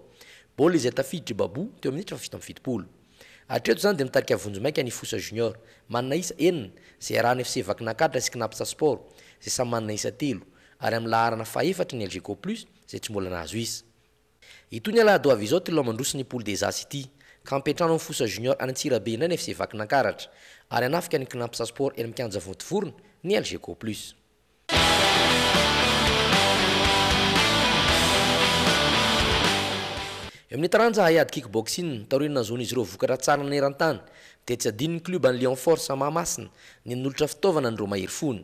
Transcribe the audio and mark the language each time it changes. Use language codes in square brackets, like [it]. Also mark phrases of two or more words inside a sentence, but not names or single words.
[mg] Bola izay tafiditra Babu teo amin'ny minitra fafito amin'ny 70. Atreto zany dia mitarika vonjomaika ny Fosa Junior manana isa 4 zay arahany FC Vakinakaratra sy Knapsa Sport zay samy manana isa 3 ary amin'ny laharana faefatra ny LGK Plus zay tsy mbola nahazo isa. Itony alahady ho avy izao telo mandroso ny [fr] poule des As [mg] ity ka mipetrano amin'ny Fosa Junior any Antsirabe indray ny FC Vakinakaratra ary anafika ny Knapsa Sport eny mikanja vontovorona ny LGK Plus. Eo amin'ny taranja haiady kickboxing taorina zony izy ireo vokatra tsara nanerantany dia tsy adino ny club any Lion Force Mahamasina ny nolotra fitaovana andreo mahery fony.